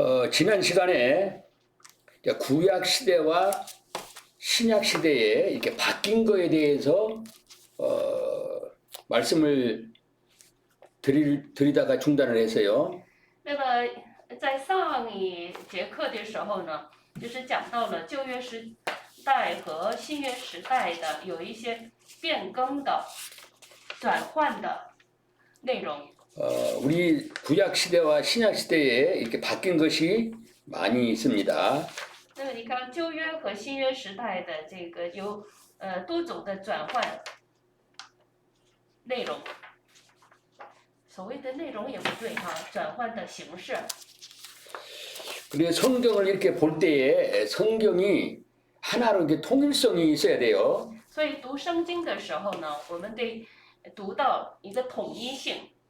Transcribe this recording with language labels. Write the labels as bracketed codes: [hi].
[ko] 지난 시간에 구약 시대와 신약 시대에 이렇게 바뀐 거에 대해서 말씀을 드리다가 중단을 했어요. [zh] 那么在上一节课的时候呢，就是讲到了旧约时代和新约时代的有一些变更的、转换的内容。 [ko] 우리 구약 시대와 신약 시대에 이렇게 바뀐 것이 많이 있습니다. [zh] 那么你看旧约和新约时代的这个有多种的转换内容。所谓的内容也不对哈，转换的形式。 [ko] 그래서 성경을 이렇게 볼 때에 성경이 하나로 이렇게 통일성이 있어야 돼요. [zh] 所以读圣经的时候呢，我们得读到一个统一性。